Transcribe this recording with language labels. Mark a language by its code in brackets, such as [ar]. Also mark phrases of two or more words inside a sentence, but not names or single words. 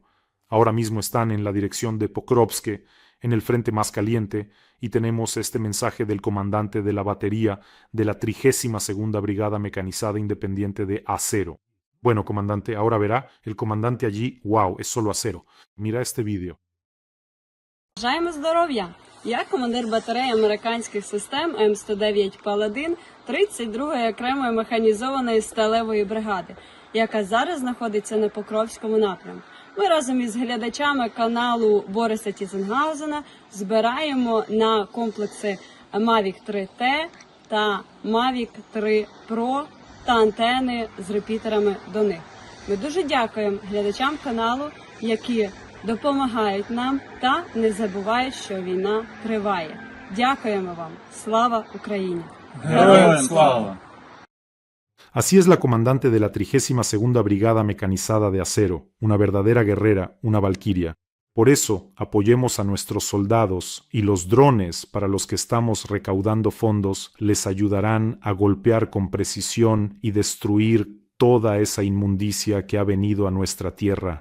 [es] Ahora mismo están en la dirección de Pokrovsk, en el frente más caliente, y tenemos este mensaje del comandante de la batería de la 32ª Brigada Mecanizada Independiente de Acero. Bueno, comandante, ahora verá, el comandante allí, wow, es solo acero. Mira este vídeo. [uk] Бажаємо здоров'я! Я командир батареї американських систем М109 Паладин 32-ї окремої механізованої сталевої бригади, яка зараз знаходиться на Покровському напрямку. Ми разом із глядачами каналу Бориса Тізенгаузена збираємо на комплекси Mavic 3T та Mavic 3 Pro та антени з репітерами до них. Ми дуже дякуємо глядачам каналу, які допомагають нам та не забувають, що війна триває. Дякуємо вам. Слава Україні! Героям слава! [es] Así es la comandante de la 32ª Brigada Mecanizada de Acero, una verdadera guerrera, una valquiria. Por eso, apoyemos a nuestros soldados y los drones para los que estamos recaudando fondos les ayudarán a golpear con precisión y destruir toda esa inmundicia que ha venido a nuestra tierra.